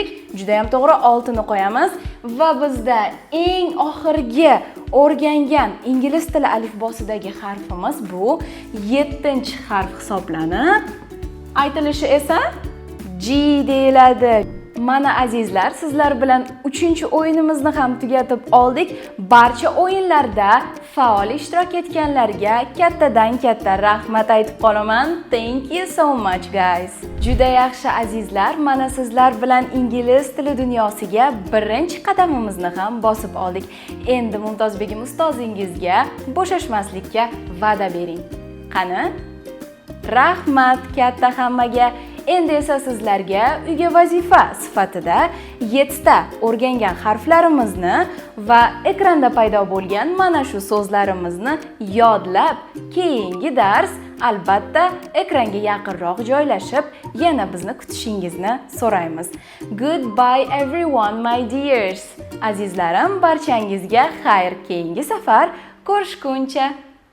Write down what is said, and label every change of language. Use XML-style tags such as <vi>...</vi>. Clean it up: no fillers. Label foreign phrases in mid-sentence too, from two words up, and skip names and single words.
<uz>Juda ham to'g'ri, 6 ni qo'yamiz va bizda eng oxirgi o'rgangan ingliz tili alifbosidagi harfimiz bu 7-harf hisoblanib, aytilishi esa G deyiladi. Mana azizlar, sizlar bilan 3-o'yinimizni ham tugatib oldik. Barcha o'yinlarda faol ishtirok etganlarga kattadan katta rahmat aytib qolaman.</uz> <en>Thank you so much guys.</en> <uz>Juda yaxshi azizlar, mana sizlar bilan ingliz tili dunyosiga birinchi qadamimizni ham bosib oldik. Endi Mumtozbegim ustozingizga bo'shashmaslikka va'da bering. Qani? Rahmat katta hammaga. Endi esa sizlarga uyga vazifa sifatida 7 ta o'rgangan harflarimizni va ekranda paydo bo'lgan mana shu so'zlarimizni yodlab, keyingi dars albatta ekranga yaqinroq joylashib, yana bizni kutishingizni so'raymiz.</uz> <en>Goodbye everyone my dears.</en> <uz>Azizlarim, barchangizga xayr, keyingi safar ko'rishguncha.</uz>